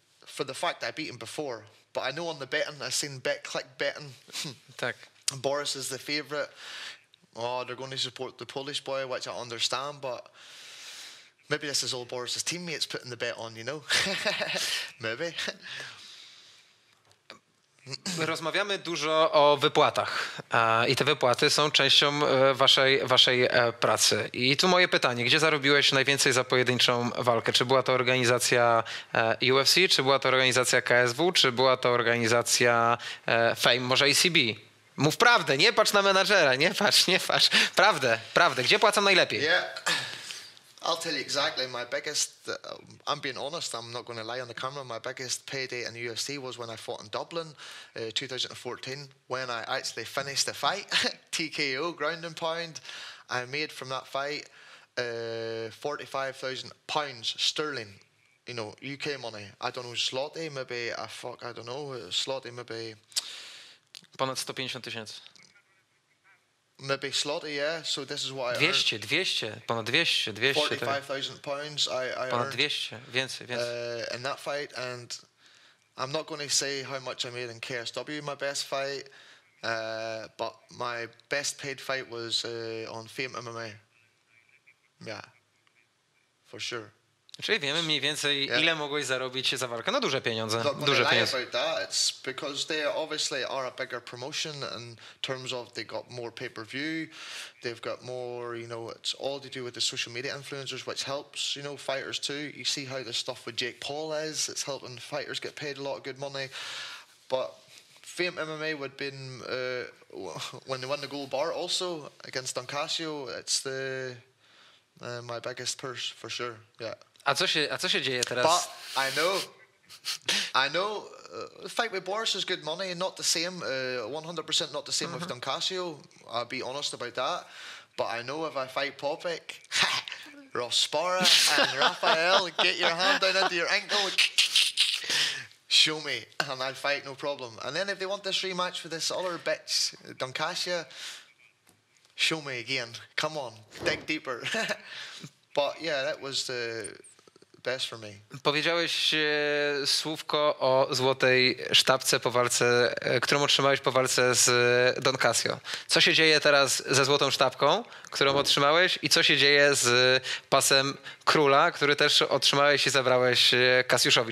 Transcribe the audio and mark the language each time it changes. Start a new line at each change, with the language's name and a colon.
English: For the fact that I beat him before. But I know on the betting, I've seen click betting. Boris is the favourite. Oh, they're going to support the Polish boy, which I understand, but maybe this is all Boris's teammates putting the bet on, you know? Maybe.
Polish: Rozmawiamy dużo o wypłatach i te wypłaty są częścią waszej pracy. I tu moje pytanie, gdzie zarobiłeś najwięcej za pojedynczą walkę? Czy była to organizacja UFC, czy była to organizacja KSW, czy była to organizacja Fame, może ACB? Mów prawdę, nie patrz na menadżera, nie patrz. Prawdę. Gdzie płacą najlepiej?
English: Yeah. I'll tell you exactly. My biggest, I'm being honest, I'm not going to lie on the camera, my biggest payday in the UFC was when I fought in Dublin, 2014, when I actually finished the fight, TKO, ground and pound. I made from that fight £45,000 sterling, you know, UK money. I don't know, zloty, maybe, I don't know, zloty maybe...
Polish: Ponad 150 000.
English: Maybe zloty, yeah. So this is what I
Polish: 200, ponad 200.
English: £45,000 I
Polish: ponad
English: earned
Polish: 200, więcej.
English: In that fight, and I'm not going to say how much I made in KSW, my best fight, but my best paid fight was on Fame MMA. Yeah, for sure.
Polish: Czyli wiemy mniej więcej, ile mogłeś zarobić za walkę. No duże pieniądze. Duże pieniądze.
English: About that. It's because they obviously are a bigger promotion in terms of they got more pay-per-view, they've got more, you know, it's all to do with the social media influencers, which helps, you know, fighters too. You see how the stuff with Jake Paul is, it's helping fighters get paid a lot of good money. But Fame MMA would have been, when they won the gold bar also against Don Casio, it's the my biggest purse for sure, yeah.
Polish: A co się dzieje teraz?
English: But I know, the fight with Boris is good money, not the same, 100% not the same with Don Casio. I'll be honest about that. But I know if I fight Parke, Rospara and Raphael, get your hand down into your ankle, show me, and I'll fight, no problem. And then if they want this rematch with this other bitch, Doncasia, show me again. Come on, dig deeper. But yeah, that was the best for me.
Polish: Powiedziałeś słówko o złotej sztabce po walce, którą otrzymałeś po walce z Don Casio. Co się dzieje teraz ze złotą sztabką, którą otrzymałeś, i co się dzieje z pasem króla, który też otrzymałeś i zabrałeś Kasiuszowi?